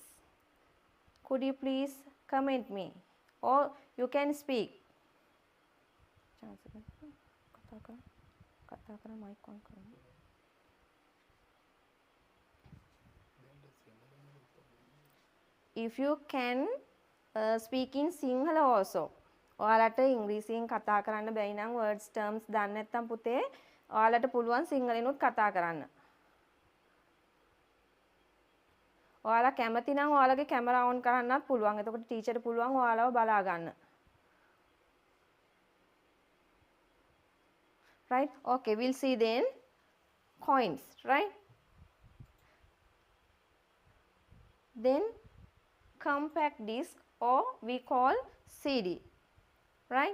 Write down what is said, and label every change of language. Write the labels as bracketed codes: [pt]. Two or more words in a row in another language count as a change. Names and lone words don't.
[en] Could you please comment me or you can speak. If you can speak in Sinhala also. [si] ඔයාලට ඉංග්‍රීසියෙන් කතා කරන්න බැරි නම් [en] words terms [si] දන්නේ නැත්නම් පුතේ ඔයාලට පුළුවන් සිංහලෙනුත් කතා කරන්න. ඔයාලා කැමති නම් ඔයාලගේ කැමරා on කරන්නත් පුළුවන්. එතකොට ටීචර්ට පුළුවන් ඔයාලව බලා ගන්න. [en] Right? Okay, we'll see then coins, right? Then compact disc or we call CD, right?